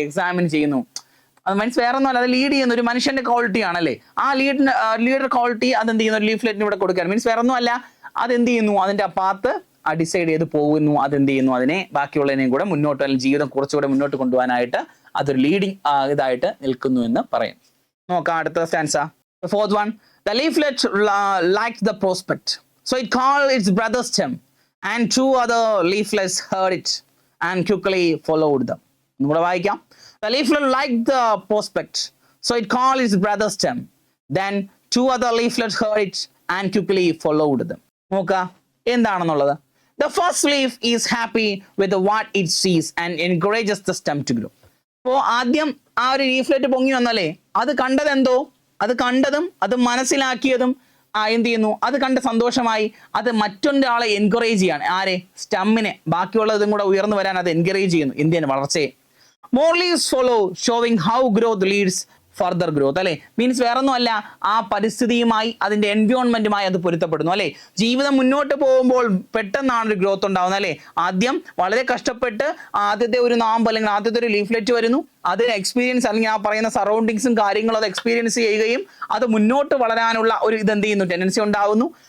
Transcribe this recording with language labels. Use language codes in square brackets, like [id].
[ml] Examine ചെയ്യുന്നു, അത് means വേറെ ഒന്നുമല്ല, അത് ലീഡ് ചെയ്യുന്ന ഒരു മനുഷ്യന്റെ ക്വാളിറ്റി ആണല്ലേ. ആ ലീഡർ ക്വാളിറ്റി അതെന്ത് ചെയ്യുന്നു? ലീഫ്ലെറ്റിന് ഇവിടെ കൊടുക്കാൻ. മീൻസ് വേറെ ഒന്നും അല്ല, അതെന്ത് ചെയ്യുന്നു? അതിന്റെ പാത്ത് ഡിസൈഡ് ചെയ്ത് പോകുന്നു. അതെന്ത് ചെയ്യുന്നു? അതിനെ ബാക്കിയുള്ളതിനെയും കൂടെ മുന്നോട്ട്, അല്ലെങ്കിൽ ജീവിതം കുറച്ചുകൂടെ മുന്നോട്ട് കൊണ്ടുപോകാനായിട്ട് അതൊരു ലീഡിങ് ഇതായിട്ട് നിൽക്കുന്നു എന്ന് പറയും. നോക്കാം അടുത്ത stanza. [en] The fourth one, the leaflet liked the prospect, so it called its brother stem, and two other leaflets heard it and quickly followed them. [ml] ഒന്നുകൂടെ വായിക്കാം. [en] The leaflet liked the prospect, so it called its brother stem. Then two other leaflets heard it and quickly followed them. [ml] നോക്കുക എന്താണെന്നുള്ളത്. [en] The first leaf is happy with what it sees and encourages the stem to grow. [ml] അപ്പോൾ ആദ്യം ആ ഒരു leaflet പൊങ്ങി വന്നല്ലേ, അത് കണ്ടതെന്തോ, അത് കണ്ടതും അത് മനസ്സിലാക്കിയതും എന്ത് ചെയ്യുന്നു? അത് കണ്ട് സന്തോഷമായി അത് മറ്റൊരാളെ എൻകറേജ് ചെയ്യാണ്. ആരെ? സ്റ്റമ്മിനെ. ബാക്കിയുള്ളതും കൂടെ ഉയർന്നു വരാൻ അത് എൻകറേജ് ചെയ്യുന്നു എന്തിനാണ്? വളർച്ചയെ. [en] More leaves follow, showing how growth leads further growth അല്ലെ. [ml] മീൻസ് വേറൊന്നും അല്ല, ആ പരിസ്ഥിതിയുമായി അതിന്റെ എൻവയോൺമെന്റുമായി അത് പൊരുത്തപ്പെടുന്നു അല്ലെ. ജീവിതം മുന്നോട്ട് പോകുമ്പോൾ പെട്ടെന്നാണ് ഒരു ഗ്രോത്ത് ഉണ്ടാവുന്നത് അല്ലെ. ആദ്യം വളരെ കഷ്ടപ്പെട്ട് ആദ്യത്തെ ഒരു നാമ്പ് അല്ലെങ്കിൽ ആദ്യത്തെ ഒരു ലീഫ്ലെറ്റ് വരുന്നു, അതിന് എക്സ്പീരിയൻസ് അല്ലെങ്കിൽ ആ പറയുന്ന സറൗണ്ടിങ്സും കാര്യങ്ങളും അത് എക്സ്പീരിയൻസ് ചെയ്യുകയും അത് മുന്നോട്ട് വളരാനുള്ള ഒരു ഇതെന്ത് ചെയ്യുന്നു? ടെൻഡൻസി ഉണ്ടാകുന്നു.